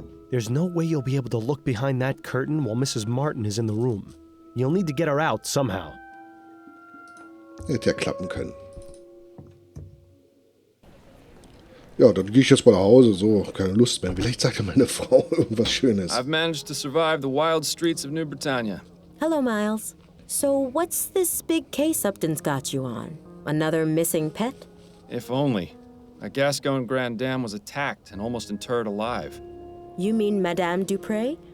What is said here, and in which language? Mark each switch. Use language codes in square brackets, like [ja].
[en] There's no way you'll be able to look behind that curtain while Mrs. Martin is in the room. You'll need to get her out somehow. [de] Hätte ja klappen können. Ja, dann gehe ich jetzt mal nach Hause. So, keine Lust mehr. Vielleicht sagt ja meine Frau irgendwas Schönes. [en] I've managed to survive the wild streets of New Bretagne. Hello, Miles. So what's this big case Upton's got you on? Another missing pet? If only. A Gascon Grand Dame was attacked and almost interred alive. You mean Madame Dupre?